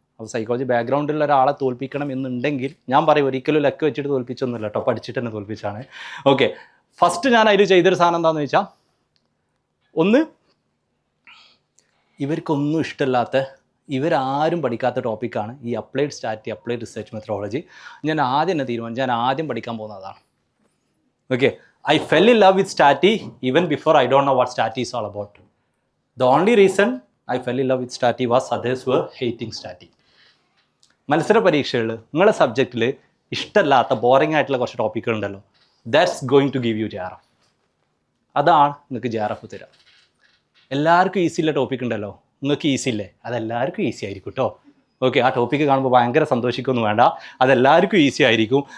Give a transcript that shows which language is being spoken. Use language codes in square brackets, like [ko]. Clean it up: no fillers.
[ml] അപ്പോൾ സൈക്കോളജി ബാക്ക്ഗ്രൗണ്ടുള്ള ഒരാളെ തോൽപ്പിക്കണം എന്നുണ്ടെങ്കിൽ ഞാൻ പറയും ഒരിക്കലും ലക്ക് വെച്ചിട്ട് തോൽപ്പിച്ചൊന്നുമില്ല കേട്ടോ, പഠിച്ചിട്ട് തന്നെ തോൽപ്പിച്ചാണ്. ഓക്കെ, ഫസ്റ്റ് ഞാൻ അതിൽ ചെയ്തൊരു സാധനം എന്താണെന്ന് വെച്ചാൽ, ഒന്ന് ഇവർക്കൊന്നും ഇഷ്ടമില്ലാത്ത, ഇവരാരും പഠിക്കാത്ത ടോപ്പിക്കാണ് ഈ അപ്ലൈഡ് സ്റ്റാറ്റി, അപ്ലൈഡ് റിസർച്ച് മെത്തഡോളജി. ഞാൻ ആദ്യം തന്നെ തീരുമാനിച്ചു, ഞാൻ ആദ്യം പഠിക്കാൻ പോകുന്നതാണ്. [en] Okay, I fell in love with Stati even before I don't know what Stati is all about. The only reason I fell in love with Stati was others were hating Stati. [ml] മത്സര പരീക്ഷകളിൽ നിങ്ങളുടെ സബ്ജക്റ്റിൽ ഇഷ്ടമല്ലാത്ത boring ആയിട്ടുള്ള കുറച്ച് ടോപ്പിക്കുകൾ ഉണ്ടല്ലോ, [en] That's going to give you JRF. [ml] അതാണ് നിങ്ങൾക്ക് JRF തരാം. എല്ലാവർക്കും ഈസി ഉള്ള ടോപ്പിക് ഉണ്ടല്ലോ, നിങ്ങൾക്ക് ഈസി ഇല്ലേ, അതെല്ലാവർക്കും ഈസി ആയിരിക്കും കേട്ടോ. ഓക്കെ, ആ ടോപ്പിക്ക് കാണുമ്പോൾ ഭയങ്കര സന്തോഷിക്കൊന്നും വേണ്ട, അതെല്ലാവർക്കും ഈസി ആയിരിക്കും.